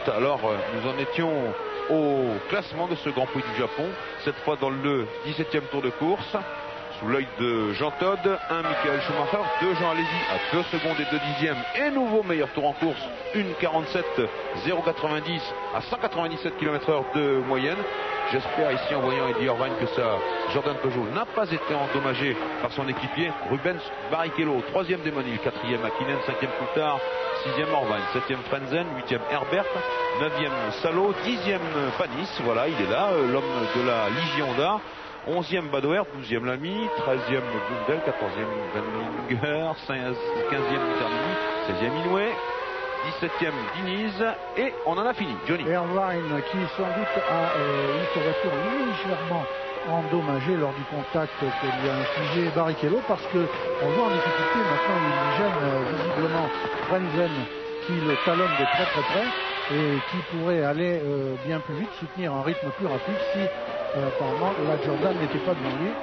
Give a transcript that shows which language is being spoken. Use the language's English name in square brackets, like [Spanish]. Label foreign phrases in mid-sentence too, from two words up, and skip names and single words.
[French] Alors nous en étions au classement de ce Grand Prix du Japon, cette fois dans le 17e tour de course, sous l'œil de Jean Todt. 1 Michael Schumacher, 2 Jean Alesi à 2 secondes et 2 dixièmes, et nouveau meilleur tour en course, 1:47,090 à 197 km/h de moyenne. J'espère ici, en voyant Eddie Irvine, que ça, Jordan Peugeot n'a pas été endommagé par son équipier. Rubens Barrichello, 3e Damon Hill, 4e Hakkinen, 5e Coulthard, 6e Irvine, 7e Frenzen, 8e Herbert, 9e Salo, 10e Panis. Voilà, il est là, l'homme de la Ligier Honda. 11e Badoer, 12e Lamy, 13e Blundell, 14e Vanlinger, 15e Termini, 16e Inoue, 17e Diniz, et on en a fini. Johnny. Irvine, qui sans doute a eu sa voiture légèrement endommagée lors du contact que lui a infligé Barrichello, parce qu'on voit en difficulté maintenant, il gêne visiblement Frenzen, qui le talonne de très très près et qui pourrait aller bien plus vite, soutenir un rythme plus rapide si apparemment la Jordan n'était pas devant lui.